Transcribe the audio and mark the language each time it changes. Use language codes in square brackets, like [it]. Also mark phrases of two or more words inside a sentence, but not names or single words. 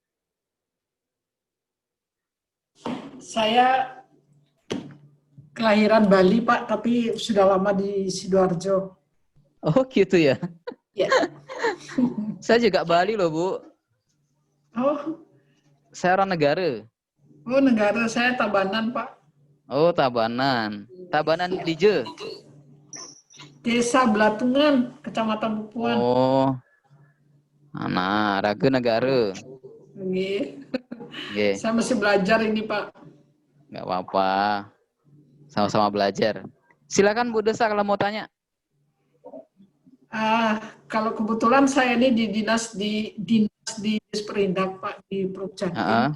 [id] Saya kelahiran Bali, Pak, tapi sudah lama di Sidoarjo. Oh, gitu ya. Ya. Saya juga Bali loh, Bu. Oh, Saya orang negara. negara saya Tabanan, Pak. Oh, Tabanan. Tabanan di Je. Desa Belatungan, Kecamatan Pupuan. Oh. Nah, Raga Negara. Oke. Oke, Saya masih belajar ini, Pak. nggak apa-apa. Sama-sama belajar. Silakan Bu Desa kalau mau tanya. Kalau kebetulan saya ini di dinas di Disperindak, Pak, di Prokjatim.